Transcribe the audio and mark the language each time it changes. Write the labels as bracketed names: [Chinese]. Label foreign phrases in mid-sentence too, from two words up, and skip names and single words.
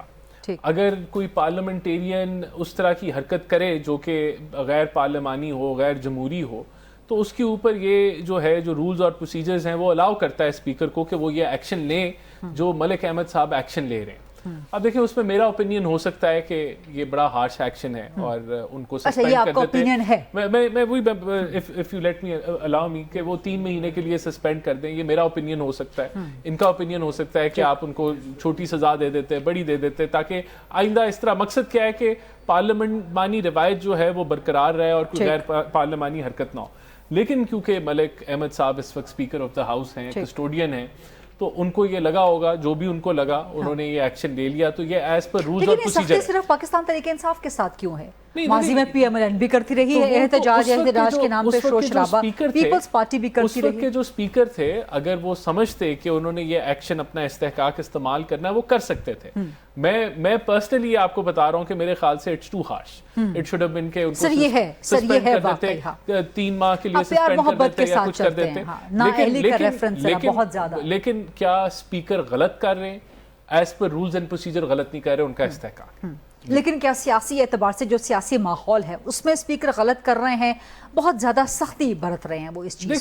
[Urdu] اگر کوئی پارلیمنٹیرین اس طرح کی حرکت کرے جو کہ غیر پارلیمانی ہو, غیر جمہوری ہو, تو اس کے اوپر یہ جو ہے جو رولز اور پروسیجرز ہیں وہ الاؤ کرتا ہے اسپیکر کو کہ وہ یہ ایکشن لیں جو ملک احمد صاحب ایکشن لے رہے ہیں. اب دیکھیں اس میں میرا اوپینین ہو سکتا ہے کہ یہ بڑا [English] harsh action [Urdu] ہے اور ان کو سسپینڈ کر دیتے ہیں. میں وہی [English] if you let me allow me [Urdu] کہ وہ 3 مہینے کے لیے سسپینڈ کر دیں, یہ میرا اوپینین ہو سکتا ہے. ان کا اوپینین ہو سکتا ہے کہ آپ ان کو چھوٹی سزا دے دیتے, بڑی دے دیتے, تاکہ آئندہ اس طرح. مقصد کیا ہے کہ پارلیمانی روایت جو ہے وہ برقرار رہے اور کوئی غیر پارلیمانی حرکت نہ ہو. لیکن کیونکہ ملک احمد صاحب اس وقت [English] speaker of the house [Urdu] ہیں, کسٹوڈین ہیں, تو ان کو یہ لگا ہوگا, جو بھی ان کو لگا انہوں نے یہ ایکشن لے لیا, تو یہ [English] as per rules [Urdu] اور پروسیجر. لیکن صرف پاکستان تحریک انصاف کے ساتھ کیوں ہے؟ ماضی میں پی ایم ایل این بھی کرتی رہی ہے احتجاج کے نام پہ شور شرابہ, پیپلز پارٹی بھی کرتی رہی. اس وقت کے جو اسپیکر تھے اگر وہ سمجھتے کہ انہوں نے یہ ایکشن اپنا استحقاق استعمال کرنا ہے وہ کر سکتے تھے. میں پرسنلی آپ کو بتا رہا ہوں کہ میرے خیال سے [English] it's too harsh. it should have been [Urdu] کہ ان کو سسپینڈ کر دیتے, 3 ماہ کے لیے سسپینڈ کر دیتے یا کچھ کر دیتے. لیکن کیا اسپیکر غلط کر رہے ہیں؟ [English] as per rules and procedure [Urdu] غلط نہیں کر رہے, ان کا استحقاق. لیکن کیا سیاسی اعتبار سے جو سیاسی ماحول ہے اس میں اسپیکر غلط کر رہے ہیں, بہت زیادہ سختی برت رہے ہیں وہ اس چیز؟